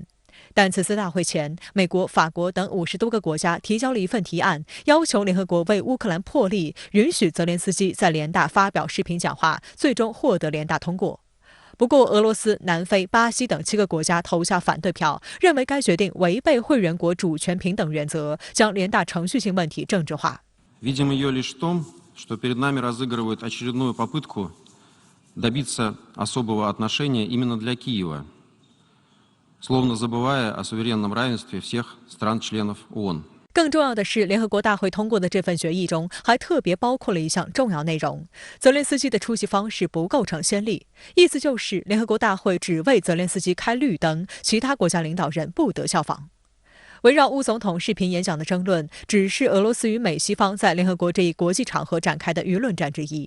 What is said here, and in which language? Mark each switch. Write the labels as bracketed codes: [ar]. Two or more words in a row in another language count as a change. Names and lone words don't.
[zh] 但此次大会前，美国、法国等50多个国家提交了一份提案，要求联合国为乌克兰破例，允许泽连斯基在联大发表视频讲话，最终获得联大通过。不过，俄罗斯、南非、巴西等7个国家投下反对票，认为该决定违背会员国主权平等原则，将联大程序性问题政治化。 [ru] Видим ее лишь в том, что перед нами разыгрывают очередную попытку добиться особого отношения именно для Киева, словно забывая о суверенном равенстве всех стран-членов ООН. [zh] 更重要的是，联合国大会通过的这份决议中还特别包括了一项重要内容：泽连斯基的出席方式不构成先例，意思就是联合国大会只为泽连斯基开绿灯，其他国家领导人不得效仿。围绕乌总统视频演讲的争论，只是俄罗斯与美西方在联合国这一国际场合展开的舆论战之一。